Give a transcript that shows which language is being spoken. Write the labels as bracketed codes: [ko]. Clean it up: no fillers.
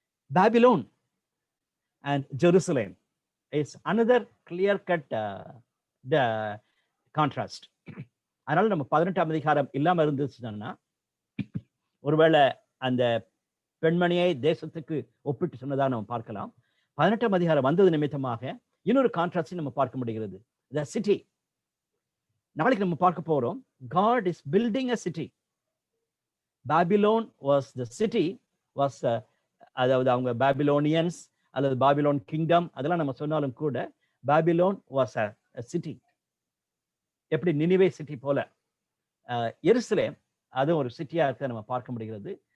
[en] Babylon and Jerusalem is another clear cut contrast. [ta] அதனால நம்ம 18ஆம் அதிகாரம் இல்லாம இருந்துச்சுன்னா ஒருவேளை அந்த பெண்மணியை தேசத்துக்கு ஒப்பிட்டு சொன்னதாக நம்ம பார்க்கலாம். 18ஆம் அதிகாரம் வந்தது நிமித்தமாக இன்னொரு கான்ட்ராஸ்ட் நம்ம பார்க்க முடிகிறது, த சிட்டி. நாளைக்கு நம்ம பார்க்க போறோம், [en] God is building a city. Babylon was the city, was [ta] அதாவது அவங்க பாபிலோனியன்ஸ் அல்லது பாபிலோன் கிங்டம் அதெல்லாம் நம்ம சொன்னாலும் கூட பாபிலோன் [en] Was a city. [ta] எப்படி நினிவே சிட்டி போல எருசலேம் அதுவும் ஒரு சிட்டியா இருக்க நம்ம பார்க்க முடிகிறது.